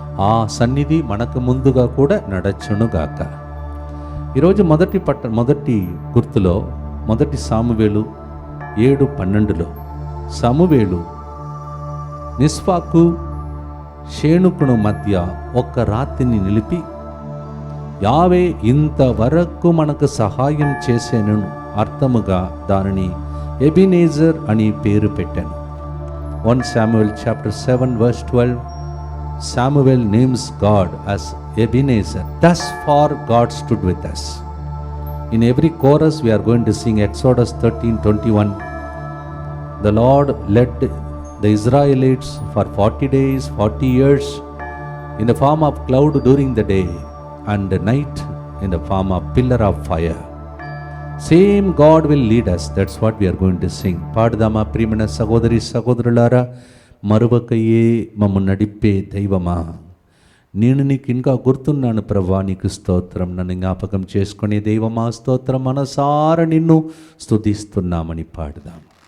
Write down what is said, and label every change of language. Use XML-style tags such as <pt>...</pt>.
<te>ఆ సన్నిధి మనకు ముందుగా కూడా నడచునుగాక. ఈరోజు మొదటి గుర్తులో 1 సామువేలు 7:12 సామువేలు మిస్పాకు షేనుకును మధ్య ఒక్క రాత్రిని నిలిపి యావే ఇంతవరకు మనకు సహాయం చేసేను అర్థముగా దానిని ఎబినేజర్ అని పేరు పెట్టాను.</te> <en>1 Samuel chapter 7 verse 12, Samuel names God as Ebenezer. Thus far God stood with us. In every chorus we are going to sing Exodus 13:21. The Lord led the Israelites for 40 days, 40 years in the form of cloud during the day and the night in the form of pillar of fire. Same God will lead us. That's what we are going to sing.</en> <te>పాడదామా ప్రియమైన సహోదరి సహోదరులారా, మరువకయే మమ్ము నడిపే దైవమా, నేను నీకు ఇంకా గుర్తున్నాను ప్రభువా, నీకు స్తోత్రం, నన్ను జ్ఞాపకం చేసుకునే దైవమా స్తోత్రం, మనసారా నిన్ను స్తుతిస్తున్నామని పాడదాం.</te>